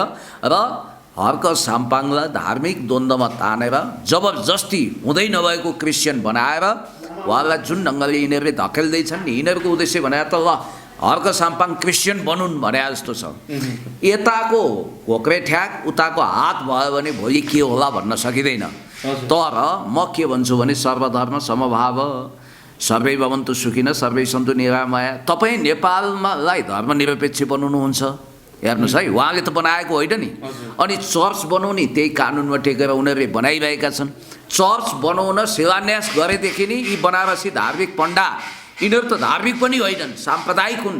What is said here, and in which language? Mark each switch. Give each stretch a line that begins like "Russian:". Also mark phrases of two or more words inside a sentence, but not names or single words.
Nepali: र हर्क साम्पाङलाई धार्मिक द्वन्द्वमा तानेर जबरजस्ती हुँदै नभएको क्रिस्चियन बनाएर उहाँलाई जुन ढङ्गले यिनीहरूले धकेल्दैछन् नि, यिनीहरूको उद्देश्य भने त ल हर्क साम्पाङ क्रिस्चियन बनुन् भने जस्तो छ। यताको घोक्रे ठ्याक उताको हात भयो भने भोलि के होला भन्न सकिँदैन। तर म के भन्छु भने सर्वधर्म समभाव
Sanskrit: सर्वै भवन्तु सुखिनः सर्वै सन्तु निरामया।
Nepali: तपाईँ नेपाललाई धर्मनिरपेक्ष बनाउनुहुन्छ, हेर्नुहोस् है, उहाँले त बनाएको होइन नि। अनि चर्च बनाउने त्यही कानुनमा टेकेर उनीहरूले बनाइरहेका छन्। चर्च बनाउन शिलान्यास गरेदेखि नै यी बनारसी धार्मिक पण्डा, यिनीहरू त धार्मिक पनि होइनन्, साम्प्रदायिक हुन्।